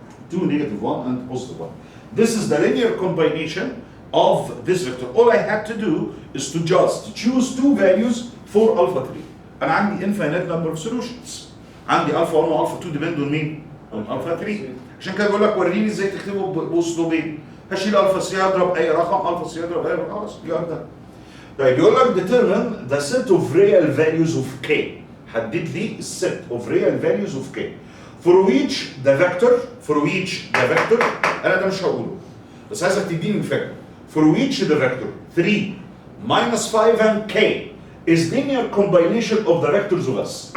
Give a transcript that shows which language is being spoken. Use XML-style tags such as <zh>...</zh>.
<en>2 negative 1 and positive 1. This is the linear combination of this vector. All I had to do is to just choose two values for alpha 3.</en> <ar>أنا عندي</ar> <en>infinite number of solutions.</en> <ar>عندي</ar> <en>alpha 1 و alpha 2 depend on</en> <ar>مين؟</ar> <en>on alpha 3.</en> <ar>عشان كده بقول لك وريني ازاي تكتبه بأسلوبين. هشيل alpha 3 هضرب أي رقم، alpha 3 هضرب أي رقم، خلاص</ar> <en>you are done.</en> <ar>طيب يقول لك</ar> <en>determine the set of real values of k.</en> <ar>حدد لي</ar> <en>set of real values of k. For which the vector</en> <ar>أنا ده مش هقوله. بس عايزك تديني الفكرة.</ar> <en>For which the vector 3 minus 5 and k is linear combination of the vectors of S.</en>